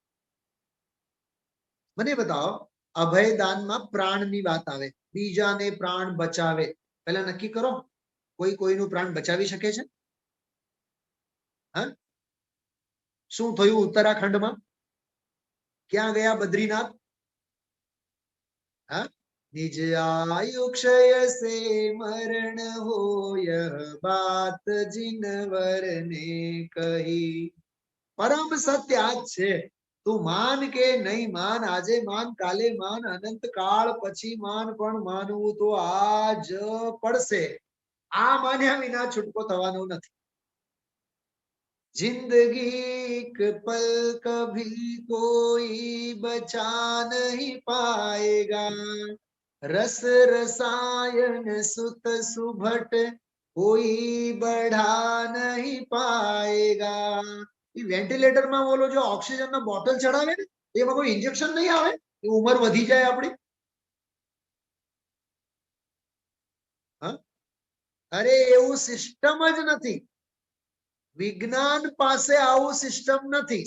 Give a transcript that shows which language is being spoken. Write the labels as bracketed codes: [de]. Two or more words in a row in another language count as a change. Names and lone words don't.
[gu] મને બતાવો, અભયદાનમાં પ્રાણની વાત આવે, બીજાને પ્રાણ બચાવે. પહેલા નક્કી કરો, કોઈ કોઈનું પ્રાણ બચાવી શકે છે? હા, શું થયું ઉત્તરાખંડમાં? ક્યાં ગયા બદ્રીનાથ? હા, [hi] निज आयु क्षय से मरण होय बात जिनवर ने कही. [gu] પરમ સત્ય આજ છે. તું માન કે નહીં માન, આજે માન કાલે માન, અનંત કાળ પછી માન, પણ માનવું તો આજ પડશે. આ માન્યા વિના છૂટકો થવાનો નથી. [hi] जिंदगी एक पल कभी कोई बचा नहीं पाएगा, रस रसायन सुत सुभट कोई बढ़ा नहीं पाएगा. [gu] એ વેન્ટિલેટરમાં બોલો જો ઓક્સિજનનો બોટલ ચડાવે ને એમાં કોઈ ઇન્જેક્શન નહીં આવે, એ ઉંમર વધી જાય આપણી. હા, અરે એવું સિસ્ટમ જ નથી. વિજ્ઞાન પાસે આવું સિસ્ટમ નથી.